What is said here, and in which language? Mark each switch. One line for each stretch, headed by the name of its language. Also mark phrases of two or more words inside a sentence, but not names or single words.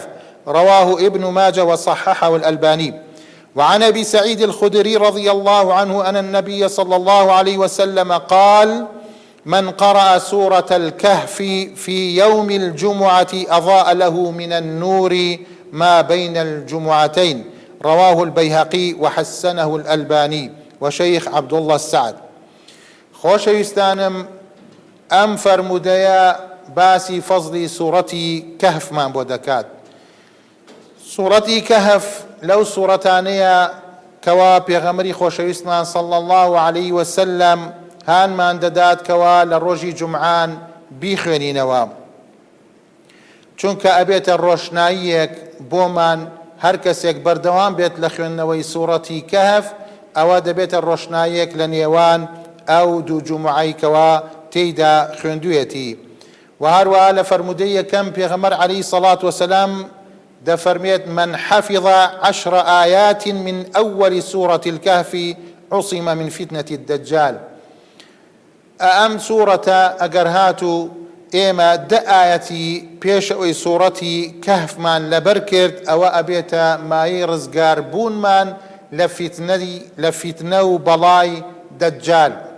Arabic: رواه ابن ماجه وصححه الألباني. وعن أبي سعيد الخدري رضي الله عنه أن النبي صلى الله عليه وسلم قال: من قرأ سورة الكهف في يوم الجمعة أضاء له من النور ما بين الجمعتين. رواه البيهقي وحسنه الألباني وشيخ عبد الله السعد.
Central Kurdish: خۆشەویستانم، ئەم فەرموودەیە باسی فەزلی سوورەتی کەهفمان بۆ دەکات. سوورەتی کەهف لەو سوورەتانەیە کەوا پێغەمبەری خۆشەویستمان
Arabic: صلی الله عليه وسلم
Central Kurdish: هانمان دەدات کەوا لە ڕۆژی جومعان بیخوێنینەوە، چونکە ئەبێتە ڕۆشناییەک بۆمان. هەر کەسێک بەردەوام بێت لە خوێندنەوەی سوورەتی کەهف، ئەوە دەبێتە ڕۆشناییەک لە نێوان ئەو دوو جومعەی کەوا تێیدا خوێندوویەتی. و هەروەها لە فەرموودەی یەکەم پێغەمبەر
Arabic: عەلەیهی سەڵات وسەلام
Central Kurdish: دەفەرمێت:
Arabic: من حفظ 10 آيات من أول سورة الكهف عصم من فتنة الدجال.
Central Kurdish: ئەم سوورەتە ئەگەر هاتوو ئێمە 10 ئاەتی پێش ئەوەی سوورەتی کەهفمان لەبەر کرد، ئەوە ئەبێتە مایەی ڕزگار بوونمان لە فیتنە و بەڵای دەجال.